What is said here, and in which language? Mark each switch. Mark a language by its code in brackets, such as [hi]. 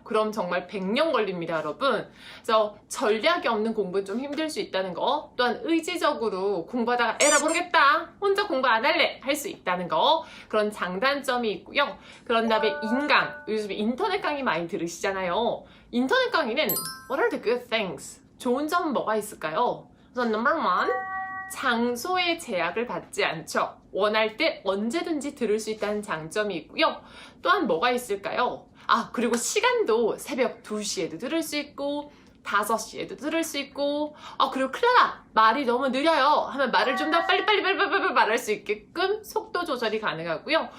[ko] 그럼 정말 100년 걸립니다, 여러분. 그래서 전략이 없는 공부는 좀 힘들 수 있다는 거, 또한 의지적으로 공부하다가 에라 모르겠다, 혼자 공부 안 할래 할 수 있다는 거, 그런 장단점이 있고요. 그런 다음에 인강, 요즘 인터넷 강의 많이 들으시잖아요. 인터넷 강의는 [en] What are the good things? [ko] 좋은 점은 뭐가 있을까요? 우선 [en] number one, [ko] 장소의 제약을 받지 않죠. 원할 때 언제든지 들을 수 있다는 장점이 있고요. 또한 뭐가 있을까요? 그리고 시간도 새벽 2시에도 들을 수 있고 5시에도 들을 수 있고 그리고 클라라 말이 너무 느려요 하면 말을 좀 더 빨리 말할 수 있게끔 속도 조절이 가능하고요.